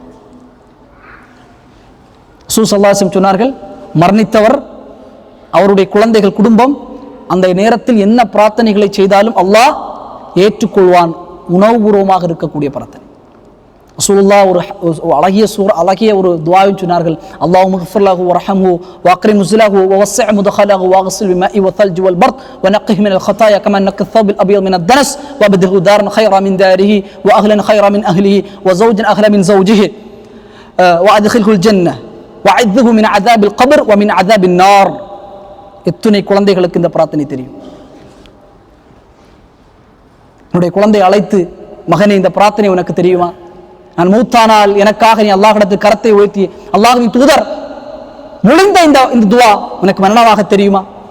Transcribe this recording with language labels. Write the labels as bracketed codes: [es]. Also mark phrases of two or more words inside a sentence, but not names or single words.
[ta] ரசூல் [ar] صلى الله عليه وسلم [ta] சொன்னார்கள், மரணித்தவர், அவருடைய குழந்தைகள், குடும்பம் அந்த நேரத்தில் என்ன பிரார்த்தனைகளை செய்தாலும் அல்லாஹ் ஏற்றுக்கொள்வான். உணவுபூர்வமாக இருக்கக்கூடிய பிரார்த்தனை. ரசூலுல்லாஹ் ஒரு அழகிய ஒரு துஆவை சொன்னார்கள், [ar] اللهم اغفر له وارحمه وأكرم نزله ووسع مدخله واغسله بالماء والثلج والبرد ونقه من الخطايا كما نقى الثوب الابيض من الدنس وابدله دارا خيرا من داره واهلا خيرا من اهله وزوجا اغلى من زوجه وادخله الجنه وعذه من عذاب القبر ومن عذاب النار. [ta] எத்தனை குழந்தைகளுக்கு இந்த பிரார்த்தனை தெரியும்? என்னுடைய குழந்தையை அழைத்து, மகனே இந்த பிரார்த்தனை உனக்கு தெரியுமா? நான் மூத்தானால் எனக்காக நீ அல்லாஹ்விடத்தில் கரத்தை உயர்த்தி, அல்லாஹ்வின் தூதர் முழிந்த இந்த துஆ உனக்கு மரணமாக தெரியுமா?